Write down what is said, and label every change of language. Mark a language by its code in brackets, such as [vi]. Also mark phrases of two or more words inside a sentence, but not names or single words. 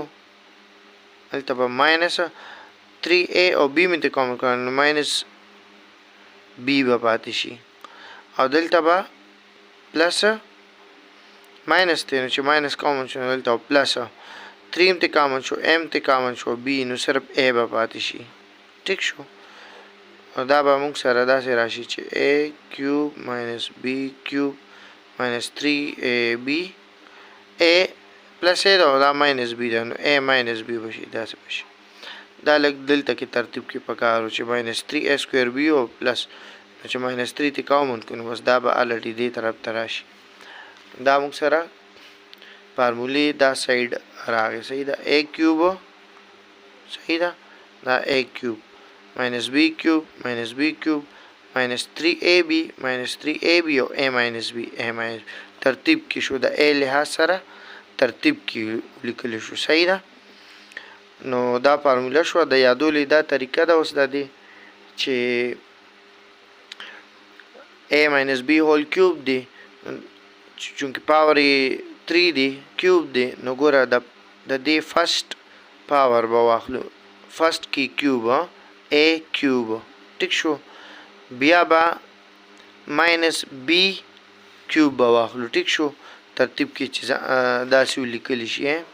[ps] دلته به ماینس 3a او b مې ته کامن کړو نو ماینس b به پاتې شي، او دلته به [en] plus minus [ps] دی نو چې ماینس کامن شو نو دلته پلس 3 ته کامن شو m ته کامن شو b نو صرف a به پاتې شي، ټیک شو. او دا به موږ سره داسې راشي چې [en] a cube minus b cube minus 3ab [ps] a پلس a ده او دا ماینس b ده نو a ماینس b به شي، داسې به شي. دا لږ دلته کې ترتیب کې پکار و چې [en] minus 3a square b [ps] او پلس چې ماینس 3 ته کامن کړو نو بس دا به الټي دې طرف ته راشي. دا موږ سره فارمولې دا سایډ راغی، صحیح ده. a کیوب، صحیح ده، دا a کیوب [en] minus b cube minus b cube minus 3ab minus 3ab [ps] او [en] a minus b a minus [ps] ترتیب کې شو د a لحاظ سره ترتیب کې لیکل شو. صحیح ده. نو دا فارموله شو د یادولې دا طریقه ده اوس د دې چې [en] a minus b whole cube [ps] دی چونکه پاور 3 دی کیوب دی نو ګوره د دې [en] first power [ps] به واخلو فرست کې کیوب a کیوب ټیک شو بیا به ماینس b کیوب به واخلو ټیک شو ترتیب کې چې داسې ولیکلی شي